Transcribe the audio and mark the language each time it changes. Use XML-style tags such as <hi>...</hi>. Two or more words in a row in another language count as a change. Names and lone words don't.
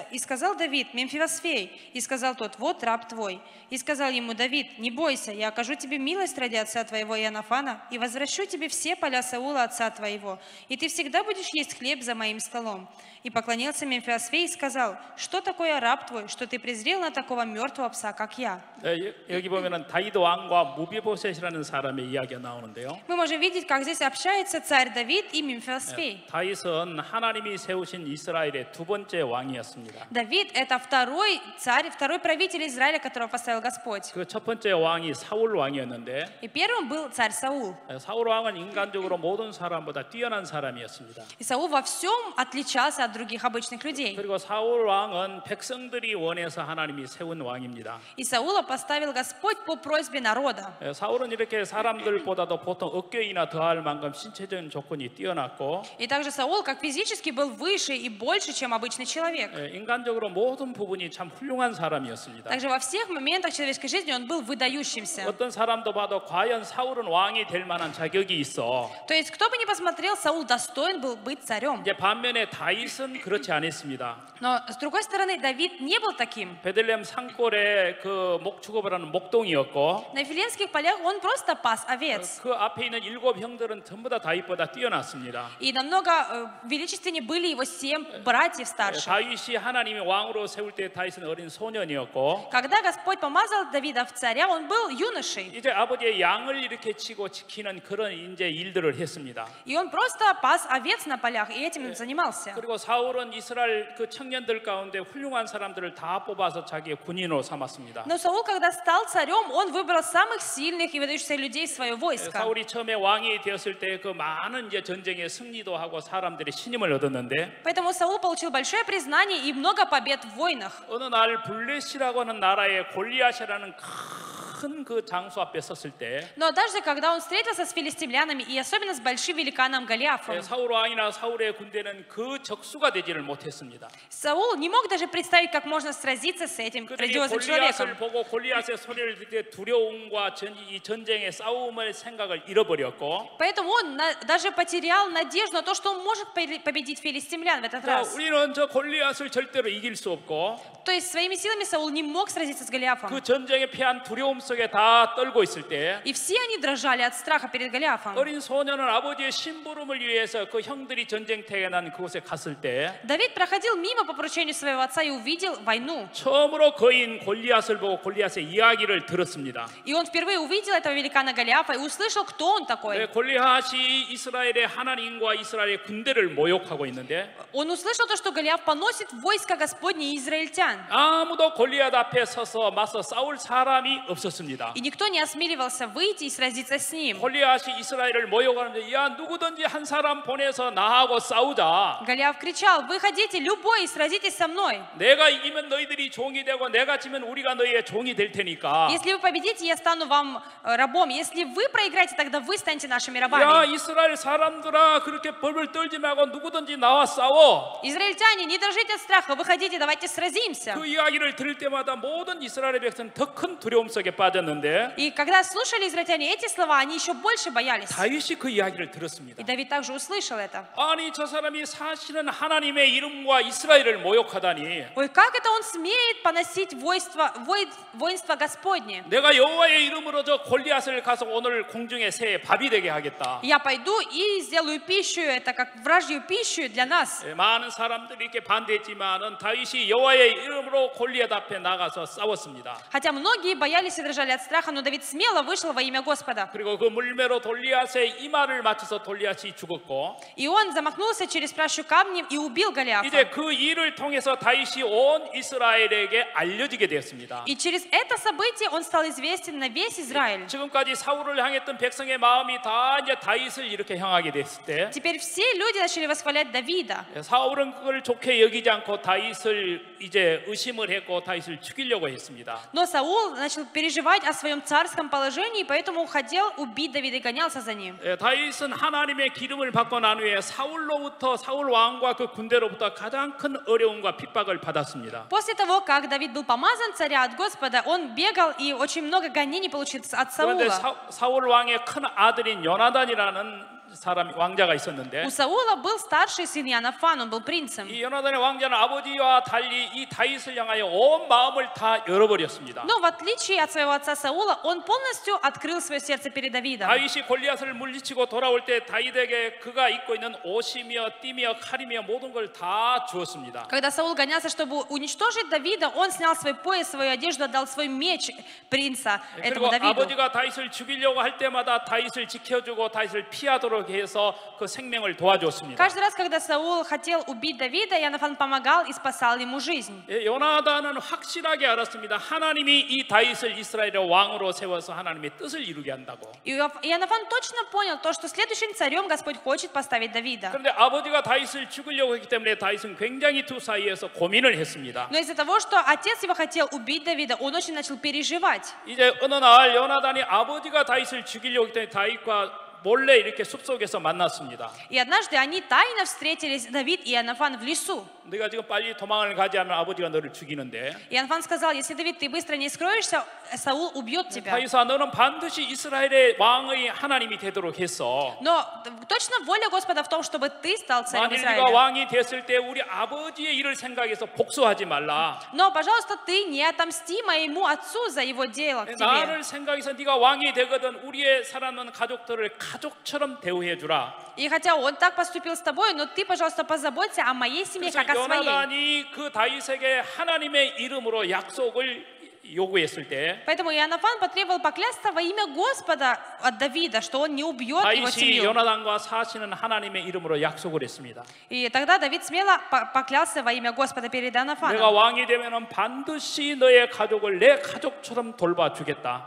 <ru>И сказал Давид, Мемфивосфей, и сказал тот, вот раб твой. И сказал ему Давид, не бойся, я я окажу тебе милость ради отца твоего Иоаннафана, и возвращу тебе все поля Саула, отца твоего, и ты всегда будешь есть хлеб за моим столом. И поклонился Мефиосфей и сказал, что такое раб твой, что ты презрел на такого мертвого пса, как я?</ru> <ko>여기 보면은 다윗 왕과 무비보셋이라는 사람의 이야기가 나오는데요.</ko> <ru>Мы можем видеть, как здесь общается царь Давид и Мефиосфей.</ru> <ko>다윗은 하나님이 세우신 이스라엘의 두 번째 왕이었습니다.</ko> <ru>Давид – это второй царь, второй правитель Израиля, которого поставил Господь.</ru> <ko>그 첫 번째 왕이 사울 왕이었는데</ko> <ru>И первым был царь Саул.</ru> <ko>사울 왕은 인간적으로 모든 사람보다 뛰어난 사람이었습니다.</ko> <ru>И Саул во всем отличался от других обычных людей.</ru> <ko>그리고 사울 왕은 백성들이 원해서 하나님이 세운 왕입니다.</ko> <ru>И Саула поставил Господь по просьбе народа.</ru> <ko>사울은 이렇게 사람들보다도 보통 어깨이나 더할 만큼 신체적인 조건이 뛰어났고</ko> <ru>И также Саул, как физически, был выше и больше, чем обычный человек.</ru> <ko>인간적으로 모든 부분이 참 훌륭한 사람이었습니다.</ko> <ru>Также во всех моментах человеческой жизни он был выдающимся.</ru> <ko>어떤 사람도 봐도 과연 사울은 왕이 될 만한 자격이 있어.</ko> <ru>То есть, кто бы ни посмотрел, Саул достоин был быть царем.</ru> <ko>이제 반면에 다윗은 그렇지 않았습니다.</ko> <ru>Но, с другой стороны, Давид не был таким.</ru> <ko>베들레헴 산골에 그 목축업을 하는 목동이었고</ko> <ru>На Вифлеемских полях он просто пас овец.</ru> <ko>그 앞에 있는 7 형들은 전부 다 다윗보다 뛰어났습니다.</ko> <ru>И намного величественнее были его 7 братьев старших.</ru> <ko>다윗이 하나님이 왕으로 세울 때 다윗은 어린 소년이었고</ko> <ru>Когда Господь помазал Давида в царя, он был юношей.</ru> <ko>이제 아버지의 양을 이렇게 치고 지키는 그런 이제 일들을 했습니다.</ko> <ru>И он просто пас овец на полях, и этим занимался.</ru> <ko>그리고 사울은 이스라엘 그 청년들 가운데 훌륭한 사람들을 다 뽑아서 자기의 군인으로 삼았습니다.</ko> <ru>Но Саул, когда стал царем, он выбрал самых сильных и выдающихся людей в свое войско.</ru> <ko>사울이 처음에 왕이 되었을 때 그 많은 이제 전쟁에 승리도 하고 사람들의 신임을 얻었는데</ko> <ru>Поэтому Саул получил большое признание и много побед в войнах.</ru> <ko>어느 날 블레시라고 하는 나라의 골리앗이라는 큰 그 장수 앞에 섰을 때</ko> <ru>Но однажды, когда он встретился с филистимлянами, и особенно с большим великаном Голиафом,</ru> <ko>사울 왕이나 사울의 군대는 그 적수가 되지를 못했습니다.</ko> <ru>Саул не мог даже представить, как можно сразиться с этим</ru> <ko>그들이</ko> <ru>грандиозным</ru> <ko>골리앗을</ko> <ru>человеком.</ru> <ko>보고 골리앗의 소리를 듣을 때 두려움과 이 전쟁의 싸움의 생각을 잃어버렸고</ko> <ru>Поэтому он даже потерял надежду на то, что он может победить филистимлян в этот раз.</ru> <ko>우리는 저 골리앗을 절대로 이길 수 없고</ko> <ru>То есть своими силами Саул не мог сразиться с Голиафом.</ru> <ko>그 전쟁에 패한 두려움 속에 다 떨고 있을 때</ko> <ru>И все они дрожали от страха перед Голиафом.</ru> <ko>어린 소년은 아버지의 심부름을 위해서 그 형들이 전쟁터에 난 그곳에 갔을 때</ko> <ru>Давид проходил мимо по поручению своего отца и увидел войну.</ru> <ko>처음으로 거인 골리앗을 보고 골리앗의 이야기를 들었습니다.</ko> <ru>И он впервые увидел этого великана Голиафа и услышал, кто он такой.</ru> <ko>골리앗이 이스라엘의 하나님과 이스라엘의 군대를 모욕하고 있는데</ko> <ru>Он услышал то, что Голиаф поносит войско Господне и израильтян.</ru> <ko>아무도 골리앗 앞에 서서 맞서 싸울 사람이 없었습니다.</ko> <ru>И никто не осмеливался выйти и сразиться с ним.</ru> <ko>골리앗이 이스라엘을 모욕하는데 야 누구든지 한 사람 보내서 나하고 싸우자.</ko> <ru>Голиаф кричал: выходите любой и сразитесь со мной.</ru> <ko>내가 이기면 너희들이 종이 되고 내가 지면 우리가 너희의 종이 될 테니까.</ko> <ru>Если вы победите, я стану вам рабом. Если вы проиграете, тогда вы станете нашими</ru> <ko>야</ko> <ru>рабами.</ru> <ko>이스라엘 사람들아 그렇게 벌벌 떨지 말고 누구든지 나와 싸워.</ko> <ru>Израильтяне, не дрожите от страха, выходите, давайте сразимся.</ru> <ko>그 이야기를 들을 때마다 모든 이스라엘의 백성은 더 큰 두려움 속에 빠졌는데</ko> <ru>И когда слушали израильтяне эти слова, они еще больше боялись.</ru> <ko>다윗이 그 이야기를 들었습니다.</ko> <ru>И Давид также услышал это.</ru> <ko>아니 저 사람이 사실은 하나님의 이름과 이스라엘을 모욕하다니.</ko> <ru>Ой, как это он смеет поносить воинство Господне?</ru> <ko>내가 여호와의 이름으로 저 골리앗을 가서 오늘 공중의 새에 밥이 되게 하겠다.</ko> <ru>Я пойду и сделаю пищу, это как вражью пищу для нас.</ru> <ko>많은 사람들이 이렇게 반대했지만은 다윗이 여호와의 이름으로 골리앗 앞에 나가서 싸웠습니다.</ko> <ru>Хотя многие боялись и дрожали от страха, но Давид смело вышел во имя Господа.</ru> <ko>그리고 그 물매로 골리앗의 이마를 맞춰서 골리앗이 죽었고</ko> <ru>И он замахнулся через пращу камнем и убил Голиафа.</ru> <ko>이제 그 일을 통해서 다윗이 온 이스라엘에게 알려지게 되었습니다.</ko> <ru>И через это событие он стал известен на весь Израиль.</ru> <ko>지금까지 사울을 향했던 백성의 마음이 다 이제 다윗을 이렇게 향하게 됐을 때</ko> <ru>Теперь все люди начали восхвалять Давида.</ru> <ko>사울은 그걸 좋게 여기지 않고 다윗을 이제 의심을 했고 다윗을 죽이려고 했습니다.</ko> <ru>Но Саул начал переживать о своем царском положении, поэтому хотел убить Давида и гонялся за ним.</ru> <ko>다윗은 하나님의 기름을 받고 난 후에 사울 왕과 그 군대로부터 가장 큰 어려움과 핍박을 받았습니다.</ko> <ru>После того, как Давид был помазан царя от Господа, он бегал и очень много гонений получил от</ru> <ko>그런데</ko> <ru>Саула.</ru> <ko>사울 왕의 큰 아들인 요나단이라는 사람 왕자가 있었는데</ko> <ru>У Саула был старший сын Иоаннафан, он был принцем.</ru> <ko>이 요나단의 왕자는 아버지와 달리 이 다윗을 향하여 온 마음을 다 열어버렸습니다.</ko> <ru>Но в отличие от своего отца Саула, он полностью открыл свое сердце перед Давидом.</ru> <ko>다윗이 골리앗을 물리치고 돌아올 때 다윗에게 그가 입고 있는 옷이며 띠며 칼이며 모든 걸 다 주었습니다.</ko> <ru>Когда Саул гонялся, чтобы уничтожить Давида, он снял свой пояс, свою одежду, отдал свой меч принца этому</ru> <ko>그리고</ko> <ru>Давиду.</ru> <ko>아버지가 다윗을 죽이려고 할 때마다 다윗을 지켜주고 다윗을 피하도록 해서 그 생명을 도와줬습니다.</ko> <ru>Каждый раз, когда Саул хотел убить Давида, Иоаннафан помогал и спасал ему жизнь.</ru> <ko>요나단은 확실하게 알았습니다. 하나님이 이 다윗을 이스라엘의 왕으로 세워서 하나님의 뜻을 이루게 한다고.</ko> <ru>И Иоаннафан точно понял то, что следующим царем Господь хочет поставить Давида.</ru> <ko>그런데 아버지가 다윗을 죽이려고 했기 때문에 다윗은 굉장히 두 사이에서 고민을 했습니다.</ko> <ru>Но из-за того, что отец его хотел убить Давида, он очень начал переживать.</ru> <ko>이제 어느 날 요나단이 아버지가 다윗을 죽이려고 했더니 다윗과 몰래 이렇게 숲속에서 만났습니다.</ko> <ru>И однажды они тайно встретились, Давид и Иоаннафан, в лесу.</ru> <ko>네가 지금 빨리 도망을 가지 않으면 아버지가 너를 죽이는데</ko> <ru>Иоаннафан сказал: если, Давид, ты быстро не скроешься, Саул убьет тебя.</ru> <ko>다윗아 너는 반드시 이스라엘의 왕의 하나님이 되도록 했어.</ko> <ru>Но точно воля Господа в том, чтобы ты стал царем</ru> <ko>만일 네가</ko> <ru>Израиля.</ru> <ko>왕이 됐을 때 우리 아버지의 일을 생각해서 복수하지 말라.</ko> <ru>Но, пожалуйста, ты не отомсти моему отцу за его дело к тебе.</ru> <ko>나를 생각해서 네가 왕이 되거든 우리의 살아남은 가족들을 가족처럼 대우해 주라.</ko> <ru>И хотя он так поступил с тобой, но ты, пожалуйста, позаботься о моей семье, как о своей.</ru> <ko>요나단이 그 다윗에게 하나님의 이름으로 약속을 요구했을 때</ko> <ru>Поэтому Иоаннафан потребовал поклясться во имя Господа от Давида, что он не убьет его</ru> <ko>다윗이</ko> <ru>семью.</ru> <ko>요나단과 사시는 하나님의 이름으로 약속을 했습니다.</ko> <ru>И тогда Давид смело поклялся во имя Господа перед</ru> <ko>내가</ko> <ru>Иоаннафаном.</ru> <ko>왕이 되면은 반드시 너의 가족을 내 가족처럼 돌봐주겠다.</ko>